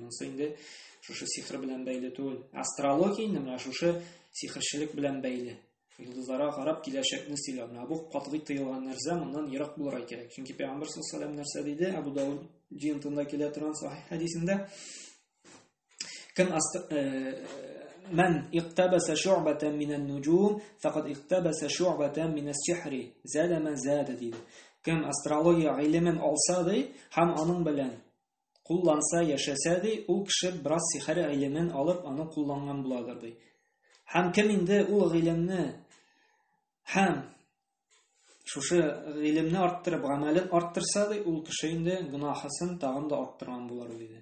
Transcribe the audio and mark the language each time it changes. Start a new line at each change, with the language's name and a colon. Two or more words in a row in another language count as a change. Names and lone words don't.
Tatar: Монсы инде шушы сихер белән бәйле түгел. Астрология инде менә шушы сихерчелек белән бәйле. Йолдызларга карап киләчәкне сөйләү. Бу катгый тыелган нәрсә, моннан ерак булырга кирәк. Чөнки Пәйгамбер
Arabic: صلى الله عليه وسلم
Tatar: нәрсә диде? Абу Дауд җинтында килә торган сахих хәдисендә, кем
Arabic: من اقتبس شعبة من النجوم فقد اقتبس شعبة من السحر زاد من زاد диде.
Tatar: Кем астрология гыйлемен алса ди, һәм аның белән кулланса, яшәсә ди, ул кеше бераз сихер гыйлемен алып, аны кулланган буладыр ди. Һәм кем инде ул гыйлемне һәм шушы гыйлемне арттырып, гамәлен арттырса ди, ул кеше инде гынаһын тагын да арттырган булыр диде.